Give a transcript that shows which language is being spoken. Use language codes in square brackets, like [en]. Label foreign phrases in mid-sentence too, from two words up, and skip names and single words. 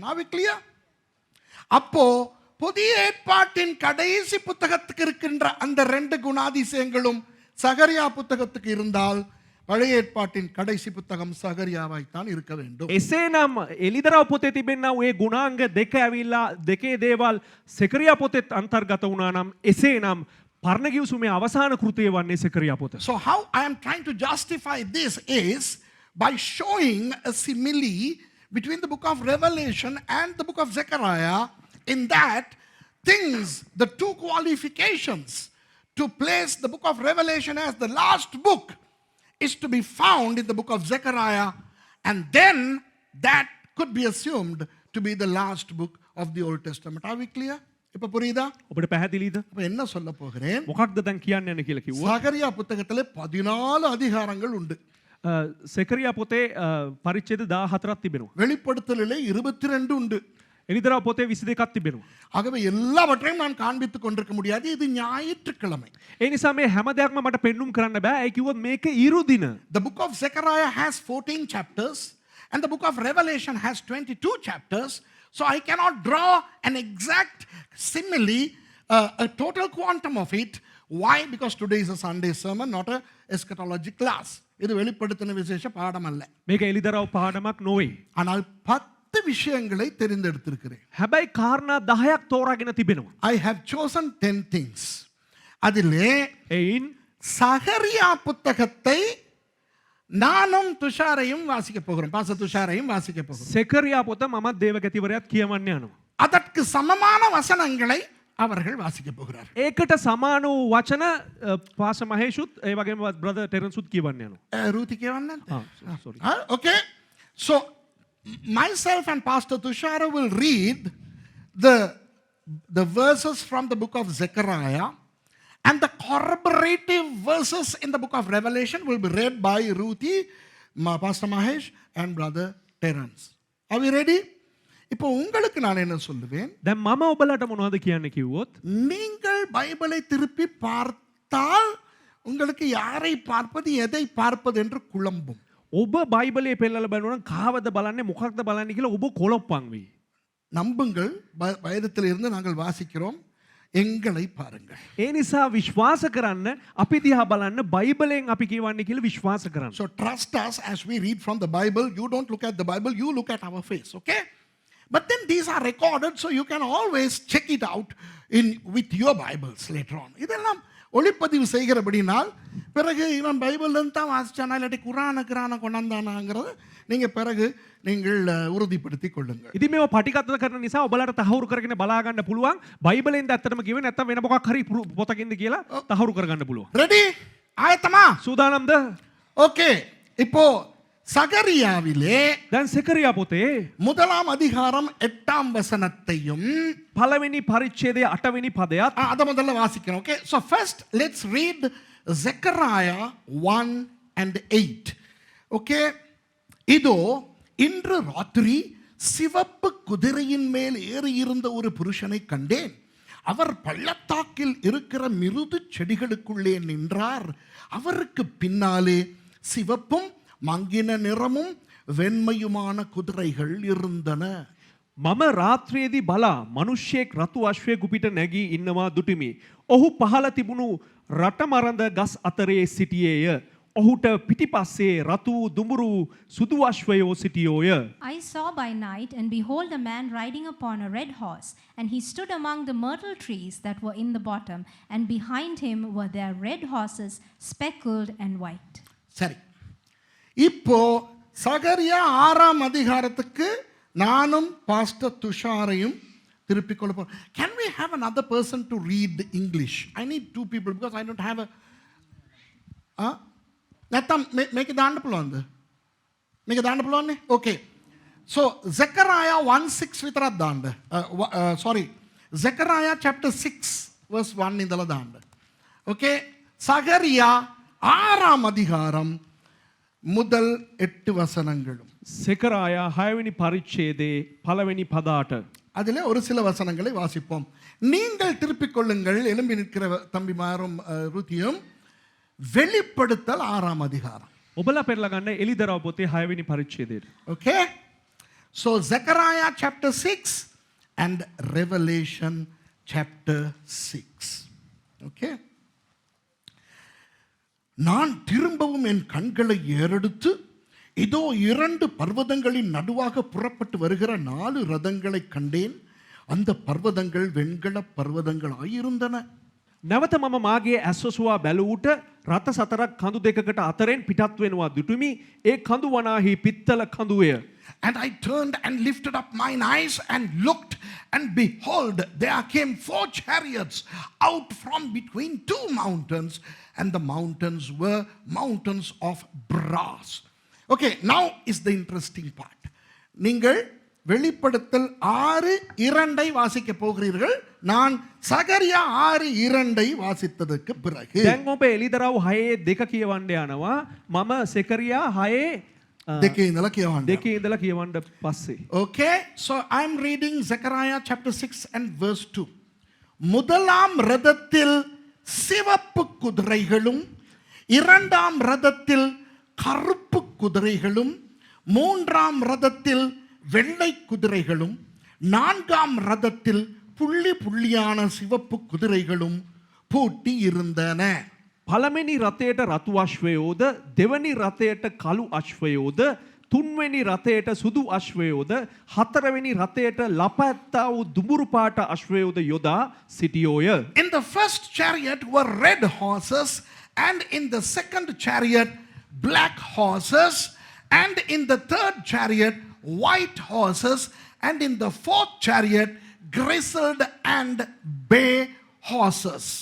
[en] Are we clear? [ta] அப்போ புதிய ஏற்பாட்டின் கடைசி புத்தகத்துக்கு இருக்கின்ற அந்த ரெண்டு குணாதிசயங்களும் சகரியா புத்தகத்துக்கு இருந்தால் பழைய ஏற்பாட்டின் கடைசி புத்தகம் சகரியாவாய்த்தான் இருக்க வேண்டும். [si] එසේනම් එලිදරව් පොතේ තිබෙනා වූ ඒ ගුණාංග දෙක ඇවිල්ලා දෙකේ දේවල් සෙකරියා පොතෙත් අන්තර්ගත වුණා නම් එසේනම් පරණ ගිවිසුමේ අවසාන කෘතිය වන්නේ සෙකරියා පොත. [en] So how I am trying to justify this is by showing a simile between the book of Revelation and the book of Zechariah, in that things, the two qualifications to place the book of Revelation as the last book is to be found in the book of Zechariah, and then that could be assumed to be the last book of the Old Testament. Are we clear? [ta] இப்ப புரியுதா? [si] ඔබට පැහැදිලිද? [ta] அப்ப என்ன சொல்ல போகிறேன்? [si] මොකක්ද දැන් කියන්න යන්නේ කියලා කිව්වා. [ta] சகரியா புத்தகத்திலே 14 அதிகாரங்கள் உண்டு. [si] සෙකරියා පොතේ පරිච්ඡේද 14ක් තිබෙනවා. [ta] வெளிப்படுத்தலிலே 22 உண்டு. [si] එලිදරව් පොතේ 22ක් තිබෙනවා. [ta] ஆகவே எல்லாவற்றையும் நான் காண்பித்துக் கொண்டிருக்க முடியாது. இது ஞாயிற்றுக்கிழமை. [si] ඒ නිසා මේ හැම දෙයක්ම මට පෙන්눔 කරන්න බෑ. ඒ කිව්වොත් මේක ඉරු දින. [en] The book of Zechariah has 14 chapters and the book of Revelation has 22 chapters. So I cannot draw an exact simile, a total quantum of it. Why? Because today is a Sunday sermon, not a eschatology class. [ta] இது வெளிப்படுத்தின விசேஷ பாடம் அல்ல. [si] මේක එලිදරව් පාඩමක් නොවේ. [ta] ஆனால் 10 விஷயங்களை தெரிந்தெடுத்திருக்கிறேன். [si] හැබැයි කාරණා 10ක් තෝරාගෙන තිබෙනවා. [en] I have chosen 10 things. [ta] அதிலே [si] එයින් [ta] சகரியா புத்தகத்தை நானும் துஷாரையும் வாசிக்க போகிறோம். பாச துஷாரையும் வாசிக்க போகிறோம். [si] සෙකරියා පොත මමත් දේවගතිවරයාත් කියවන්න යනවා. [ta] அதற்கு சமமான வசனங்களை அவர்கள் வாசிக்க போகிறார்கள். [si] ඒකට සමාන වූ වචන පාස මහේෂුත් ඒ වගේම බ්‍රදර් ටෙරන්සුත් කියවන්න යනවා. [ta] ரூதி கேவண்ணன். [en] sorry. Okay. So myself and Pastor Tushara will read the verses from the book of Zechariah, and the corroborative verses in the book of Revelation will be read by Ruthie, Pastor Mahesh and Brother Terence. Are we ready? [ta] இப்போ உங்களுக்கு நான் என்ன சொல்லுவேன்? [si] දැන් මම ඔබලට මොනවද කියන්න කිව්වොත් [ta] நீங்கள் பைபிளை திருப்பி பார்த்தால் உங்களுக்கு யாரை பார்ப்பது எதை பார்ப்பது என்று குழம்பும். [si] ඔබ බයිබලයේ පෙන්නලා බලනවා නම් කාවද බලන්නේ මොකක්ද බලන්නේ කියලා ඔබ කොලොප්පන් වෙයි. [ta] நம்புங்கள், வேதத்தில் இருந்து நாங்கள் வாசிக்கிறோம், எங்களை பாருங்கள். [si] ඒ නිසා විශ්වාස කරන්න අපි දිහා බලන්න බයිබලයෙන් අපි කියවන්නේ කියලා විශ්වාස කරන්න. [en] So trust us as we read from the Bible. You don't look at the Bible, you look at our face, okay? But then these are recorded, so you can always check it out with your Bibles later on. [ta] இதெல்லாம் ஒளிப்பதிவு செய்கிறபடினால் பிறகு இவன் பைபிள்லேருந்து தான் வாசிச்சானா இல்லாட்டி குரான கொண்டாந்தானாங்கிறத நீங்கள் பிறகு நீங்கள் உறுதிப்படுத்திக் கொள்ளுங்கள். [si] ඉතින් මේව පටිගත කරන නිසා ඔබලාට තහවුරු කරගෙන බලා ගන්න පුළුවන් බයිබලෙන්ද ඇත්තටම කිව්වේ නැත්නම් වෙන මොකක් හරි පොතකින්ද කියලා තහවුරු කරගන්න පුළුවන්. [ta] ரெடி? ஆயத்தமா? [si] සූදානම්ද? [ta] ஓகே. இப்போ சகரியாவிலே [si] දැන් සෙකරියා පොතේ [ta] முதலாம் அதிகாரம் 8ஆம் வசனத்தையும் [si] පළවෙනි පරිච්ඡේදයේ 8වෙනි පදයත් [ta] அதை முதல்ல வாசிக்கிறோம். ஓகே, [en] so first let's read Zechariah 1 and 8. [ta] ஓகே, இதோ இன்று ராத்திரி சிவப்பு குதிரையின் மேல் ஏறி இருந்த ஒரு புருஷனை கண்டேன். அவர் பள்ளத்தாக்கில் இருக்கிற மிருது செடிகளுக்குள்ளே நின்றார். அவருக்கு பின்னாலே சிவப்பும் மங்கின நிறமும் வெண்மையுமான குதிரைகள் இருந்தன. [si] මම රාත්‍රියේදී බලා මිනිස්සෙක් රතු අශ්වයෙකු පිට නැගී ඉන්නවා දුටිමි. ඔහු පහළ තිබුණු රටමරඳ ගස් අතරේ සිටියේය. ඔහුට පිටිපස්සේ රතු දුඹුරු සුදු අශ්වයෝ සිටියෝය. [en] I saw by night, and behold, a man riding upon a red horse, and he stood among the myrtle trees that were in the bottom, and behind him were their red horses, speckled and white. [ta] சரி, இப்போ சகரியா 6ஆம் அதிகாரத்துக்கு நானும் பாஸ்டர் துஷாரையும் திருப்பிக் கொள்ள போறோம். [en] Can we have another person to read English? I need 2 people because I don't have a [si] නැත්තම් මේක දාන්න පුළුවන්ද? මේක දාන්න පුළුවන්නේ? [en] Okay. So Zechariah 1:6 [si] විතරක් දාන්න. [en] Sorry. Zechariah chapter 6 verse 1 [si] ඉඳලා දාන්න. [en] Okay. [ta] சகரியா 6ஆம் அதிகாரம் முதல் 8 வசனங்களும். [si] සෙකරායා 6වෙනි පරිච්ඡේදයේ පළවෙනි පදාට [ta] அதிலே ஒரு சில வசனங்களை வாசிப்போம். நீங்கள் திருப்பிக் கொள்ளுங்கள், எழும்பி நிற்கிற தம்பிமாரும் ருத்தியும். வெளிப்படுத்தல் 6ஆம் அதிகாரம். [si] ඔබලා පෙරලා ගන්න එලිදරව් පොතේ 6වෙනි පරිච්ඡේදයට. [en] Okay? So Zechariah chapter 6 and Revelation chapter 6. Okay? [ta] நான் திரும்பவும் என் கண்களை ஏறெடுத்து இதோ 2 பர்வதங்களின் நடுவாக புறப்பட்டு வருகிற 4 ரதங்களை கண்டேன். அந்த பர்வதங்கள் வெண்கல பர்வதங்களாயிருந்தன. [si] නැවත මම මාගේ ඇස්වසුවා බැලූට රත 4ක් කඳු දෙකකට අතරෙන් පිටත් වෙනවා දුටුමි. ඒ කඳු වනාහි පිත්තල කඳුය. [en] And I turned and lifted up mine eyes and looked, and behold, there came 4 chariots out from between 2 mountains, and the mountains were mountains of brass. Okay, now is the interesting part. [ta] நீங்கள் வெளிப்படுத்தல் 6:2 வாசிக்க போகிறீர்கள். நான் சகரியா 6:2 வாசித்ததற்கு பிறகு [si] දැන් ඔබ එලිදරව් 6:2 කියවන්න යනවා. මම සෙකරියා 6 දෙකේ ඉඳලා කියවන්න. දෙකේ ඉඳලා කියවන්න පස්සේ. [en] Okay, so I'm reading Zechariah chapter 6 and verse 2. [ta] முதலாம் ரதத்தில் சிவப்பு குதிரைகளும் 2ஆம் ரதத்தில் கருப்பு குதிரைகளும் 3ஆம் ரதத்தில் வெள்ளை குதிரைகளும் 4ஆம் ரதத்தில் புள்ளி புள்ளியான சிவப்பு குதிரைகளும் பூட்டி இருந்தன. [si] පළවෙනි රථයට රතු අශ්වයෝද, දෙවැනි රථයට කළු අශ්වයෝද, තුන්වෙනි රථයට සුදු අශ්වයෝද, හතරවෙනි රථයට ලපැත්තා වූ දුඹුරු පාට අශ්වයෝද යොදා සිටියෝය. [en] In the first chariot were red horses, and in the second chariot black horses, and in the third chariot white horses, and in the fourth chariot grizzled and bay horses.